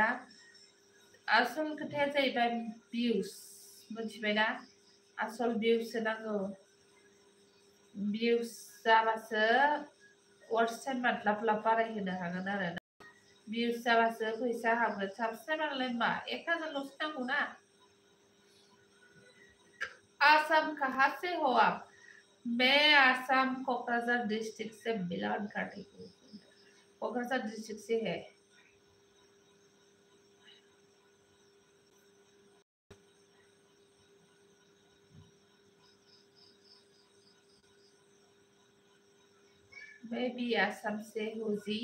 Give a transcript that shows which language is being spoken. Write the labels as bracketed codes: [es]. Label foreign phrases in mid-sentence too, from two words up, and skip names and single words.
[brx] आसल खोथाया जाहैबाय भिउस, मिथिबायना, आसल भिउससो नांगौ। भिउस जाबासो [en] watch time [brx] लाब लाब बारायहोनो हागोन आरो ना। भिउस जाबासो फैसा हाबगोन, साबसक्राइबारालाय मा 1000ल'सो नांगौ ना। [hi] आसाम कहाँ से हो आप? मैं आसाम कोकराझार डिस्ट्रिक्ट से बिलोंग करती हूँ, कोकराझार डिस्ट्रिक्ट से है। मैं भी आसाम से हूँ जी।